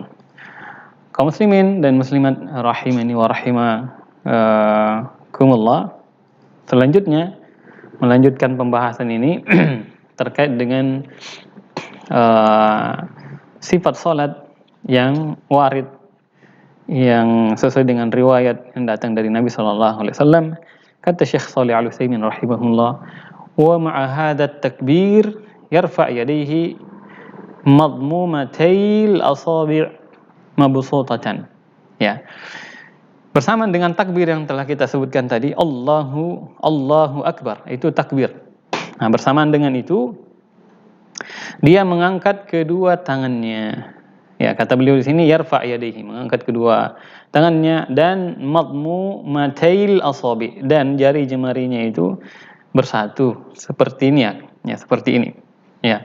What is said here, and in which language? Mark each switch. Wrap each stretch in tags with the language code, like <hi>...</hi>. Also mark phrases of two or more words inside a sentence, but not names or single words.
<id>Kaum muslimin dan muslimat</id> <ar>رحمني ورحمكم الله,</ar> <id>selanjutnya melanjutkan pembahasan ini terkait dengan sifat salat yang warid, yang sesuai dengan riwayat yang datang dari Nabi</id> <ar>صلى الله عليه وسلم.</ar> <id>Kata Syekh Shalih Al-Utsaimin rahimahullah,</id> <ar>ومع هذا التكبير يرفع يديه مضمومة الأصابع مبسوطة, ya.</ar> <id>Bersamaan dengan takbir yang telah kita sebutkan tadi,</id> <ar>الله أكبر,</ar> <id>itu takbir. Nah, bersamaan dengan itu dia mengangkat kedua tangannya. Ya, kata beliau di sini</id> <ar>يرفع يديه,</ar> <id>mengangkat kedua tangannya, dan</id> <ar>مضمومة الأصابع,</ar> <id>dan jari jemarinya itu bersatu seperti ini, ya, seperti ini, ya.</id>